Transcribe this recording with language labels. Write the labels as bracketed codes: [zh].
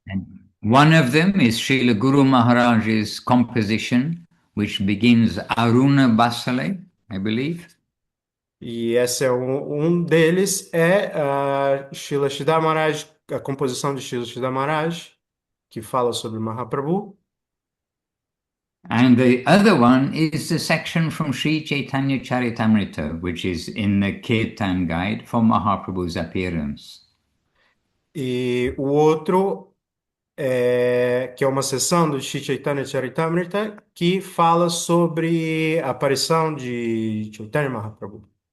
[en] And one of them is Srila Guru Maharaj's composition, which begins Aruna Basale, I believe. [pt] E esse é um deles, é a Srila Sridhar Maharaj, a composição de Srila Sridhar Maharaj, que fala sobre Mahaprabhu. [en] And the other one is the section from Sri Chaitanya Charitamrita, which is in the Kirtan Guide for Mahaprabhu's appearance. [pt] E o outro que é uma sessão do Sri Chaitanya Charitamrita, que fala sobre a aparição de Chaitanya Mahaprabhu.